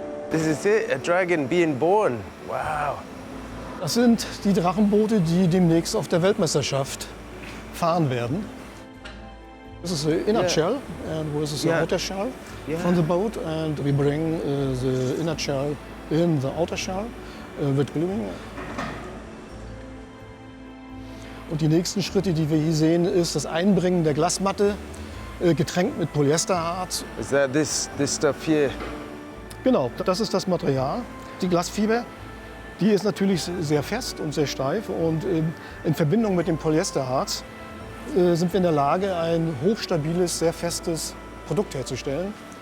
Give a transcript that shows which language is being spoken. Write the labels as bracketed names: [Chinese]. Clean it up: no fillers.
[English] This is it, a dragon being born. Wow. [German] Das sind die Drachenboote, die demnächst auf der Weltmeisterschaft fahren werden. [English] This is the inner shell, and this is the outer shell from the boat, and we bring the inner shell in the outer shell with gluing. [German] Und die nächsten Schritte, die wir hier sehen, ist das Einbringen der Glasmatte, getränkt mit Polyesterharz. [English] Is that this stuff here? [German] Genau, das ist das Material. Die Glasfiber, die ist natürlich sehr fest und sehr steif. Und in Verbindung mit dem Polyesterharz sind wir in der Lage, ein hochstabiles, sehr festes Produkt herzustellen.